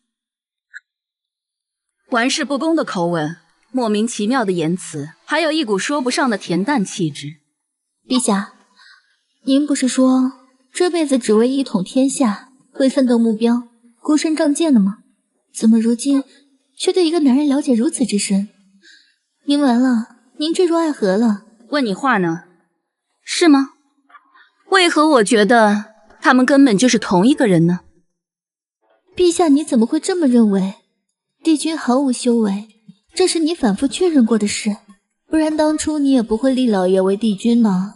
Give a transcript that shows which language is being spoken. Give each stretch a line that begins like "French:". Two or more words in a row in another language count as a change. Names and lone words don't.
Chinese: 玩世不恭的口吻，莫名其妙的言辞，还有一股说不上的恬淡气質。陛下，您不是说这輩子只為一統天下，為奮鬥目標，孤身仗劍的嗎？怎麼如今卻對一個男人了解如此之深？您完了，您墜入愛河了。問你話呢？是嗎？為何我覺得他們根本就是同一個人呢？陛下，你怎麼會這麼認為？帝君毫無修為，這是你反覆確認過的事，不然當初你也不會立老爺為帝君呢。